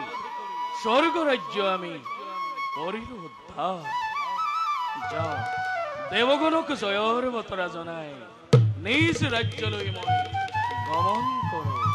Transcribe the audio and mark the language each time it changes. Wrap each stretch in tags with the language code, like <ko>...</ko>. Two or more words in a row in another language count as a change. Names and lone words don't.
<as>স্বর্গ রাজ্য আমি করিল উদ্ধার যা দেবগণক জয়ৰ বতৰা জনাই নিজ ৰাজ্যলৈ মই গমন করো।</as>